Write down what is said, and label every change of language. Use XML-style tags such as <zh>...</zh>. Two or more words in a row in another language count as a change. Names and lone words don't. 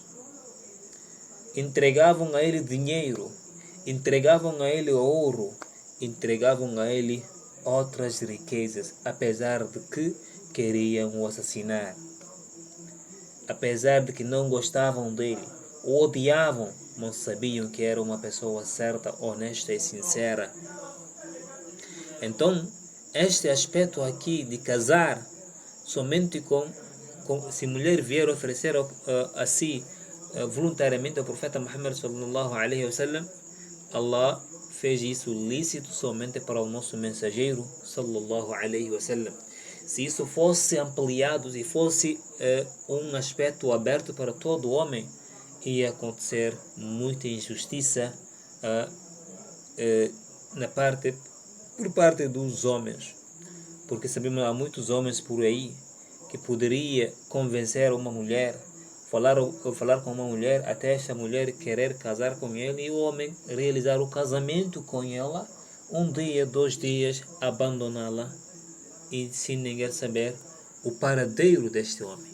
<pt>Entregavam a ele dinheiro, entregavam a ele ouro, entregavam a ele outras riquezas, apesar de que queriam o assassinar, apesar de que não gostavam dele, o odiavam, mas sabiam que era uma pessoa certa, honesta e sincera. Então, este aspecto aqui de casar somente se mulher vier oferecer a si voluntariamente ao profeta Muhammad</pt> <ar>صلى الله عليه وسلم,</ar> <pt>Allah fez isso lícito somente para o nosso mensageiro</pt> <ar>صلى الله عليه وسلم.</ar> <pt>Se isso fosse ampliado, se fosse um aspecto aberto para todo homem, ia acontecer muita injustiça por parte dos homens, porque sabemos há muitos homens por aí que poderia convencer uma mulher, falar com uma mulher até essa mulher querer casar com ele e o homem realizar o casamento com ela, 1 dia, 2 dias, abandoná-la e sem ninguém saber o paradeiro deste homem.</pt>